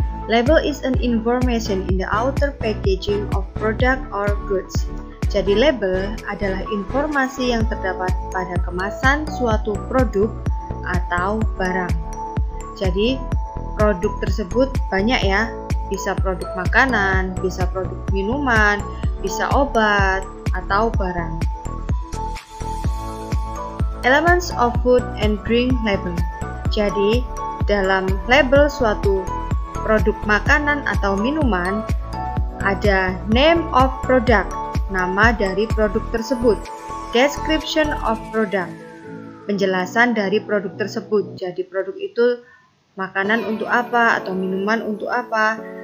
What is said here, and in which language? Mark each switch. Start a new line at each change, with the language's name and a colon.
English: Label is an information in the outer packaging of product or goods.
Indonesian: Jadi label adalah informasi yang terdapat pada kemasan suatu produk atau barang. Jadi produk tersebut banyak ya. Bisa produk makanan, bisa produk minuman, bisa obat, atau barang.
English: Elements of food and drink label.
Indonesian: Jadi, dalam label suatu produk makanan atau minuman, ada
English: name of product,
Indonesian: nama dari produk tersebut,
English: description of product,
Indonesian: penjelasan dari produk tersebut. Jadi, produk itu makanan untuk apa atau minuman untuk apa.